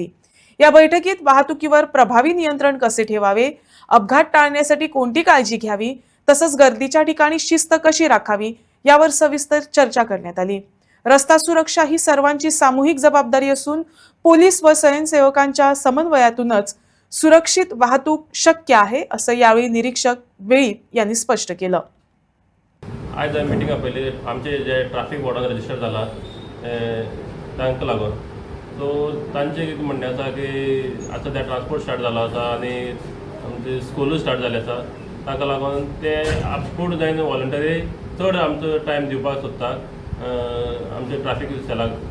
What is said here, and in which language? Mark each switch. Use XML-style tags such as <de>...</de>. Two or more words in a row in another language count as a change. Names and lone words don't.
<mr>या बैठकीत वाहतुकीवर प्रभावी नियंत्रण कसे ठेवावे, अपघात टाळण्यासाठी कोणती काळजी घ्यावी, तसंच गर्दीच्या ठिकाणी शिस्त कशी राखावी यावर सविस्तर चर्चा करण्यात आली। रस्ता सुरक्षा ही सर्वांची सामूहिक जबाबदारी असून पोलीस व स्वयंसेवकांच्या समन्वयातूनच सुरक्षित वाहतूक शक्य आहे, असं यावेळी निरीक्षक वेळीप यांनी स्पष्ट केलं।</mr> <kok>आज मिटिंगा पयली आमचे जे ट्रॅफिक बोर्डान रजिस्टर जाला तांकां लागून सो तांचे कितें म्हणणें आसा की आतां ते</kok> <en>transport start</en> <kok>जालो आसा आनी आमचे स्कूलूय स्टार्ट जाले आसा, ताका लागून ते आपूण जायन वॉलंटरी चड आमचो टायम दिवपाक सोदता आमचे ट्रॅफिक सेलाक।</kok>